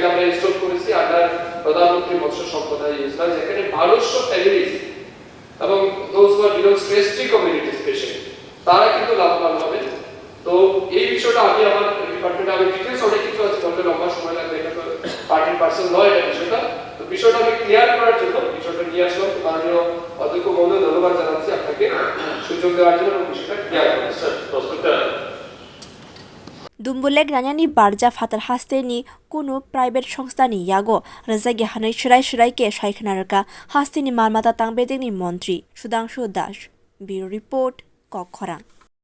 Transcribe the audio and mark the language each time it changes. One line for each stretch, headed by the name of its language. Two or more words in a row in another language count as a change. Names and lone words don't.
Bangla: আমরা ইনস্টল করেছি আন্ডার প্রধানমন্ত্রী মৎস্য সম্পদা যোজনা যেখানে 1200 ফ্যামিলিজ এবং
English: those who are belongs to ST community specially
Bangla: তারা কিন্তু লাভবান হবে তো এই বিষয়টা আমি আমার ডিপার্টমেন্টে আমি ডিটেইলস অনেক কিছু আছে বলতে লম্বা সময় লাগবে এটা তো পার্টির পার্সন নয় এটা বিষয়টা তো বিষয়টা আমি ক্লিয়ার করার জন্য বিষয়টা নিয়ে আসলাম মাননীয় অধ্যক্ষ মহোদয় ধন্যবাদ জানাচ্ছি আপনাকে সুযোগ দেওয়ার জন্য এবং বিষয়টা ক্লিয়ার করার স্যার প্রশ্নটা
Kok Borok: Dumbur nanyani barja phatar haste ni kuno private সংস্থা ni yago rajagi hanai shirai ke saikhanaraka haste ni maalmata tangbedekni montri Sudhangshu
English: Bureau Report
Kok Borok: Kokkhorang